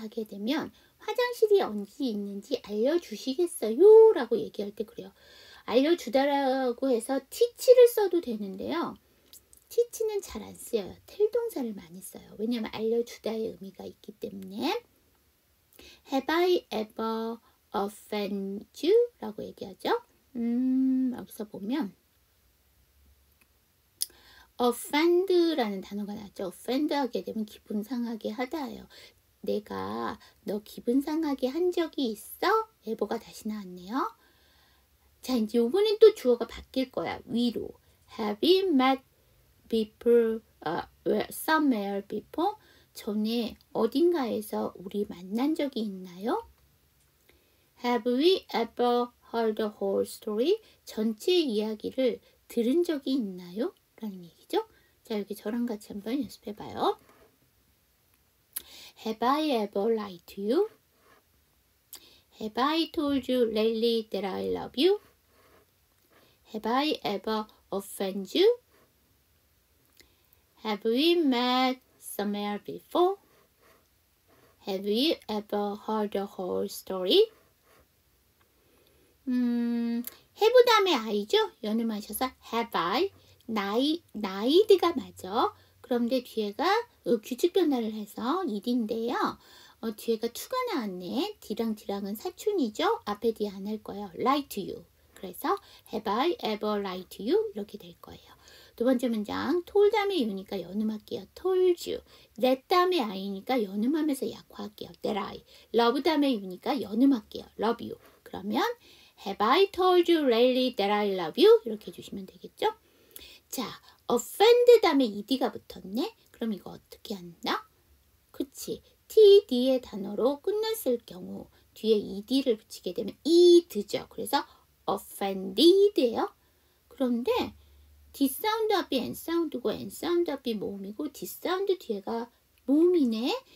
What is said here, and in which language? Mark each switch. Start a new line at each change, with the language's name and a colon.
Korean: 하게 되면 화장실이 어디 있는지 알려주시겠어요? 라고 얘기할 때 그래요. 알려주다라고 해서 teach를 써도 되는데요. teach는 잘 안 쓰여요. 텔 동사를 많이 써요. 왜냐하면 알려주다의 의미가 있기 때문에.
English: Have I ever offended you?
Korean: 라고 얘기하죠. 여기서 보면 offend라는 단어가 나왔죠. offend 하게 되면 기분 상하게 하다예요. 내가 너 기분 상하게 한 적이 있어? 에버가 다시 나왔네요. 자, 이제 요번엔 또 주어가 바뀔 거야. 위로.
English: Have you met people somewhere before?
Korean: 전에 어딘가에서 우리 만난 적이 있나요?
English: Have we ever heard the whole story?
Korean: 전체 이야기를 들은 적이 있나요? 라는 얘기죠. 자, 여기 저랑 같이 한번 연습해 봐요.
English: Have I ever lied to you? Have I told you lately that I love you? Have I ever offended you? Have we met somewhere before? Have you ever heard the whole story?
Korean: have 다음에 I죠? 연음하셔서 have I, 나이드가 맞아. 그런데 뒤에가 규칙 변화를 해서 id인데요. 뒤에가 to가 나왔네. D랑 D랑은 사촌이죠? 앞에 D 안 할 거예요.
English: lie to you.
Korean: 그래서
English: have I ever lied to you?
Korean: 이렇게 될 거예요. 두 번째 문장 told 다음에 you니까 연음할게요.
English: told you.
Korean: that 다음에 I니까 연음하면서 약화할게요.
English: that I.
Korean: love 다음에 you니까 연음할게요.
English: love you.
Korean: 그러면
English: have I told you lately that I love you?
Korean: 이렇게 해주시면 되겠죠? 자, offend 다음에 ed가 붙었네? 그럼 이거 어떻게 한다? 그치? td의 단어로 끝났을 경우 뒤에 ed를 붙이게 되면 ed죠. 그래서 offended예요. 그런데 D 사운드 앞이 N 사운드고 N 사운드 앞이 모음이고 D 사운드 뒤에가 모음이네.